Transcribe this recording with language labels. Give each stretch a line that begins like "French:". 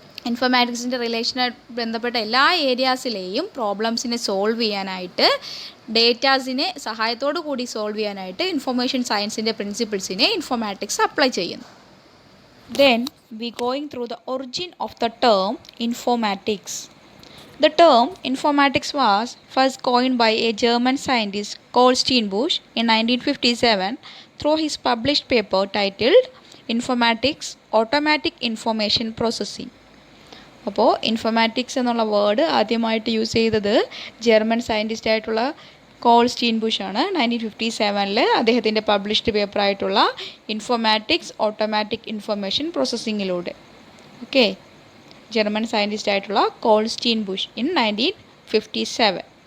Malayalam: ഇൻഫർമാറ്റിക്സിൻ്റെ റിലേഷനായിട്ട് ബന്ധപ്പെട്ട എല്ലാ ഏരിയാസിലെയും പ്രോബ്ലംസിനെ സോൾവ് ചെയ്യാനായിട്ട്, ഡേറ്റാസിനെ സഹായത്തോടു കൂടി സോൾവ് ചെയ്യാനായിട്ട് ഇൻഫർമേഷൻ സയൻസിൻ്റെ പ്രിൻസിപ്പിൾസിനെ ഇൻഫർമാറ്റിക്സ് അപ്ലൈ ചെയ്യുന്നു.
English: Then we going through the origin of the term informatics. The term informatics was first coined by a German scientist called Steenbusch in 1957 through his published paper titled Informatics Automatic Information Processing.
Malayalam: അപ്പോൾ informatics എന്നുള്ള word ആദ്യമായിട്ട് use ചെയ്തത് German scientist ആയിട്ടുള്ള call സ്റ്റീൻബുഷ് ആണ്. 1957 അദ്ദേഹത്തിൻ്റെ published പേപ്പറായിട്ടുള്ള informatics automatic information പ്രോസസ്സിങ്ങിലൂടെ. Okay, German scientist ആയിട്ടുള്ള call സ്റ്റീൻബുഷ് in 1957.